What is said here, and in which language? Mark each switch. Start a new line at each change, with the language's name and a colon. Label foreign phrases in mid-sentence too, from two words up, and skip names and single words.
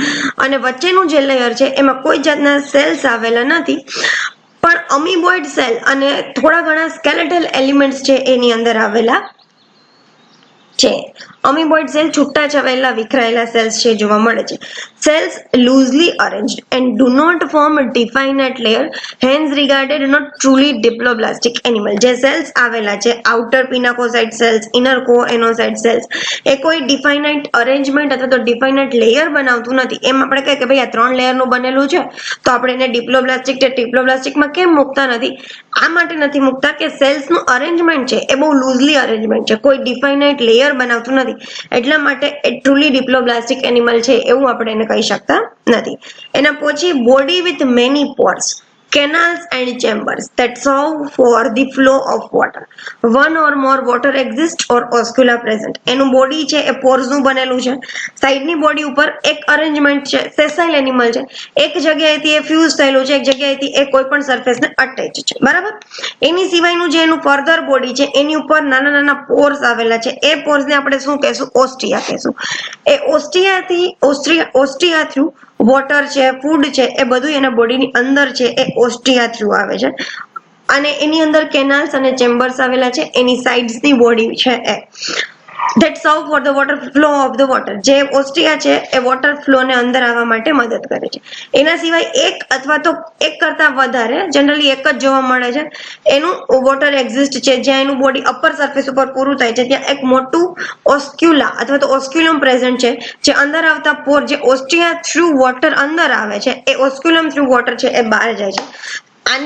Gujarati: અને વચ્ચેનું જે લેયર છે એમાં કોઈ જાતના સેલ્સ આવેલા નથી પણ
English: amoeboid cell
Gujarati: અને થોડા ઘણા
English: skeletal elements
Gujarati: છે એની અંદર આવેલા છે.
English: amoeboid cell
Gujarati: છૂટા છવાયેલા વિખરાયેલા સેલ્સ છે જોવા મળે છે.
English: સેલ્સ loosely arranged and do not form a definite layer, hence regarded not truly diploblastic animal.
Gujarati: જે સેલ્સ આવેલા છે
English: outer pinacocyte cells, inner choanocyte cells,
Gujarati: એ કોઈ
English: definite arrangement
Gujarati: અથવા તો
English: definite layer
Gujarati: બનાવતું નથી. એમ આપણે કહીએ કે ભાઈ આ 3 લેયરનું બનેલું છે તો આપણે એને ડિપ્લોબ્લાસ્ટિક કે ટ્રિપ્લોબ્લાસ્ટિકમાં કેમ મૂકતા નથી? આ માટે નથી મૂકતા કે સેલ્સનું અરેન્જમેન્ટ છે એ બહુ
English: loosely arrangement
Gujarati: છે, કોઈ
English: definite layer
Gujarati: બનાવતું નથી. એટલા માટે એ
English: truly diploblastic animal
Gujarati: છે એવું આપણે એને કહી શકતા નથી. એના પછી
English: body with many pores, canals and chambers that serve for the flow of water. One or more water exist or oscula present.
Gujarati: એનું બોડી છે એ પોર્સ નું બનેલું છે. સાઈડની બોડી ઉપર એક અરેન્જમેન્ટ છે,
English: sessile animal
Gujarati: છે. એક જગ્યાએથી એ ફ્યુઝ થયેલું છે, એક જગ્યાએથી એ કોઈ પણ સરફેસને અટેચ છે, બરાબર. એની સિવાયનું જે એનું
English: further body
Gujarati: છે એની ઉપર નાના નાના પોર્સ આવેલા છે. એ પોર્સને આપણે શું કહેશું? ઓસ્ટિયા કહેશું. એ ઓસ્ટિયા
English: through water
Gujarati: છે, ફૂડ છે, એ બધું એના બોડીની અંદર છે એ ઓસ્ટિયા થ્રુ આવે છે. અને એની અંદર કેનાલ્સ અને ચેમ્બર્સ આવેલા છે. એની સાઇડ્સની બોડી છે એ
English: that serve for the water
Gujarati: flow of the water. જે ઓસ્ટિયા છે એ
English: water flow
Gujarati: ને અંદર આવવા માટે મદદ કરે છે. એના સિવાય એક અથવા તો એક કરતા વધારે, જનરલી એક જ જોવા મળે છે, એનું
English: water exist
Gujarati: છે. જ્યાં એનું બોડી
English: upper surface
Gujarati: ઉપર પૂરું થાય છે ત્યાં એક મોટું ઓસ્ક્યુલા અથવા તો
English: osculum present
Gujarati: છે, જે અંદર આવતા પોર, જે ઓસ્ટિયા
English: through water
Gujarati: અંદર આવે છે, એ ઓસ્ક્યુલમ
English: through water
Gujarati: છે એ બહાર જાય છે.